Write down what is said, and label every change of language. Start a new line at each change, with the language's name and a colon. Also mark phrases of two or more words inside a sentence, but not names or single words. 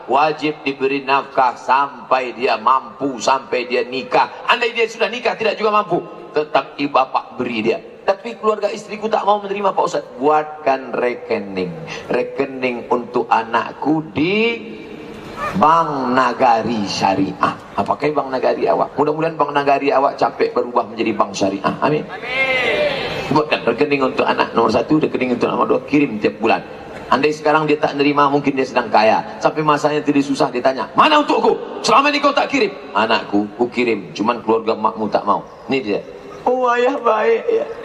Indonesian: Wajib diberi nafkah sampai dia mampu, sampai dia nikah. Andai dia sudah nikah tidak juga mampu, tetap ibu bapak beri dia. Tapi keluarga istriku tak mau menerima, Pak Ustaz. Buatkan rekening untuk anakku di Bank Nagari Syariah. Apakah Bank Nagari awak? Mudah-mudahan Bank Nagari awak capek berubah menjadi Bank Syariah. Amin. Buatkan rekening untuk anak nomor 1, rekening untuk nomor 2, kirim tiap bulan. Andai sekarang dia tak nerima, mungkin dia sedang kaya. Sampai masanya tidak susah, ditanya, mana untukku? Selama ini kau tak kirim. Anakku, ku kirim, cuman keluarga makmu tak mau. Ini dia. Oh ayah baik ya.